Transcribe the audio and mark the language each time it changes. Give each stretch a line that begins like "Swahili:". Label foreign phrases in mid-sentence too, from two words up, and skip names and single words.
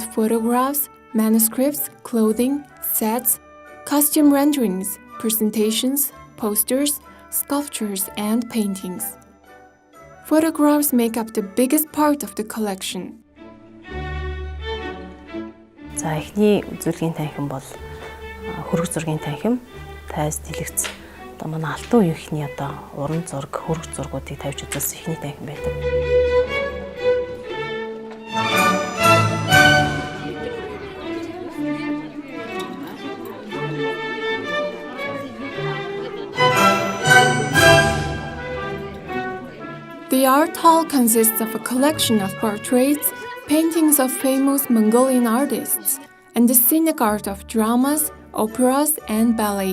English: photographs, manuscripts, clothing, sets, costume renderings, presentations, posters, sculptures, and paintings. Photographs make up the biggest part of the collection.
Mongolian: За эхний үзүүлгийн танхим бол хөрөг зургийн танхим, тайз дэлгэц. Одоо манай алтан үеийнхний одоо уран зураг, хөрөг зургуудыг тавьж үзүүлсэн эхний танхим байдаг.
English: The art hall consists of a collection of portraits, paintings of famous Mongolian artists, and the scenic art of dramas, operas, and ballet.